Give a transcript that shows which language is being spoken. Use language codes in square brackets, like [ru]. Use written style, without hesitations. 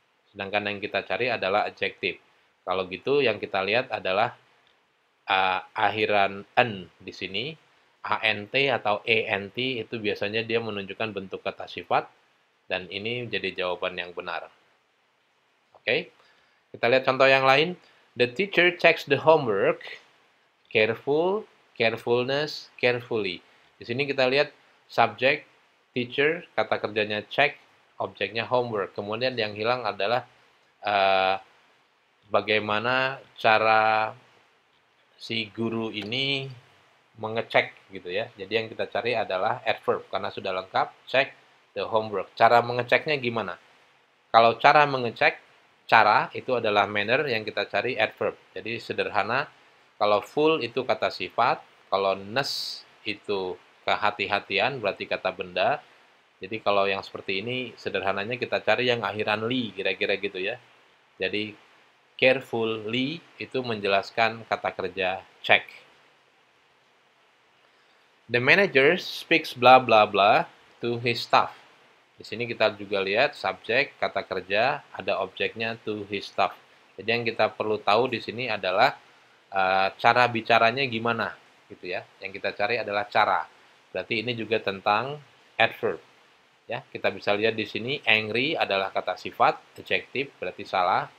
[id] Sedangkan yang kita cari adalah adjektif. Kalau gitu yang kita lihat adalah akhiran n di sini, ant atau ent itu biasanya dia menunjukkan bentuk kata sifat, dan ini jadi jawaban yang benar. Oke, kita lihat contoh yang lain. [en] The teacher checks the homework, careful, carefulness, carefully. [id] Di sini kita lihat subjek, teacher, kata kerjanya check, objeknya homework. Kemudian yang hilang adalah bagaimana cara si guru ini mengecek gitu ya. Jadi yang kita cari adalah adverb karena sudah lengkap, check the homework. Cara mengeceknya gimana? Kalau cara mengecek, cara itu adalah manner, yang kita cari adverb. Jadi sederhana, kalau full itu kata sifat, kalau ness itu kehati-hatian berarti kata benda. Jadi kalau yang seperti ini sederhananya kita cari yang akhiran li, kira-kira gitu ya. Jadi carefully itu menjelaskan kata kerja check. [en] The manager speaks bla bla bla to his staff. [id] Di sini kita juga lihat subjek, kata kerja, ada objeknya to his staff. Jadi yang kita perlu tahu di sini adalah cara bicaranya gimana, gitu ya. Yang kita cari adalah cara. Berarti ini juga tentang adverb. Ya, kita bisa lihat di sini angry adalah kata sifat, adjektif berarti salah.